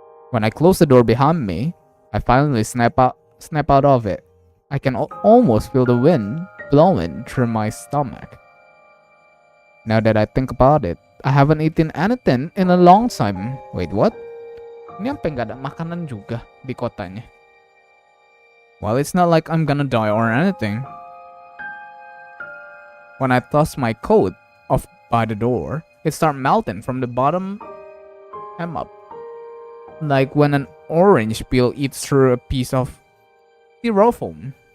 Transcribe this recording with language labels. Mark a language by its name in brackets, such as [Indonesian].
[English] When I close the door behind me, I finally snap out of it. I can almost feel the wind blowing through my stomach. Now that I think about it, I haven't eaten anything in a long time. Wait, what? [Indonesian] Ini sampai nggak ada makanan juga di kotanya. [English] Well, it's not like I'm gonna die or anything. When I toss my coat off by the door, it starts melting from the bottom and up. Like when an orange peel eats through a piece of styrofoam.